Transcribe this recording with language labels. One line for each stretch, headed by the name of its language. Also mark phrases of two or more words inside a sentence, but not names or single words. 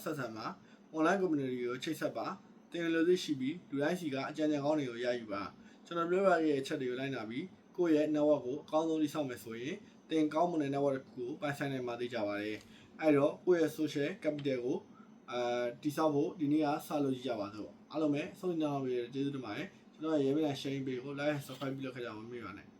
Burmese: ဆက်ဆံပါ
English: online community
Burmese: ကိုချိတ်ဆက်ပါတင်လို့သိရှိပြီးလူတိုင်းစီကအကြံဉာဏ်ကောင်းတွေကိုရယူပါကျွန်တော်ပြောပြခဲ့တဲ့အချက်တွေကိုလိုက်နာပြီးကိုယ့်ရဲ့ network ကိုအကောင်းဆုံးတည်ဆောက်မယ်ဆိုရင်တင်ကောင်းမွန်တဲ့ network တစ်ခုကိုပိုင်ဆိုင်နိုင်မှာသိကြပါတယ်အဲ့တော့ကိုယ့်ရဲ့
English: social capital
Burmese: ကိုတိဆောက်ဖို့ဒီနေ့ကစလို့ကြည့်ကြပါစို့အားလုံးပဲဆုံးဖြတ်အောင်ပြီးကျေးဇူးတင်ပါတယ်ကျွန်တော်ရဲ့
English: Yemen sharing page
Burmese: ကို
English: like and subscribe
Burmese: ပြုလုပ်ခဲ့ကြပါဦးမိပါနဲ့